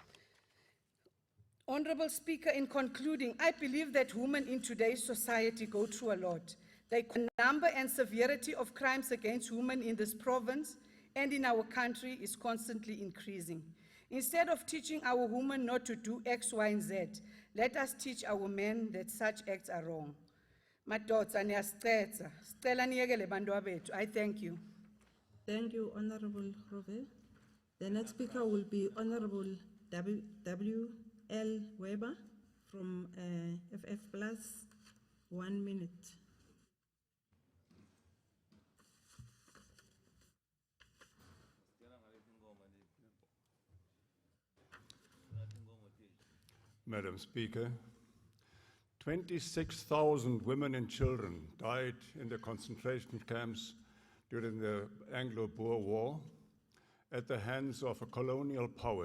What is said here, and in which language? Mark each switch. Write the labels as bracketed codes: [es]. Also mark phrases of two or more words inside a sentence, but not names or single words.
[en] Honorable Speaker, in concluding, I believe that women in today's society go through a lot. The number and severity of crimes against women in this province and in our country is constantly increasing. Instead of teaching our women not to do X, Y, and Z, let us teach our men that such acts are wrong. [zu] Madoda, niyasicela, sicela niyekele bantwa bethu. [en] I thank you. Thank you, Honorable Rove. The next speaker will be Honorable W.L. Weber from FF Plus. 1 minute. Madam Speaker, 26,000 women and children died in the concentration camps during the Anglo-Boer War at the hands of a colonial power.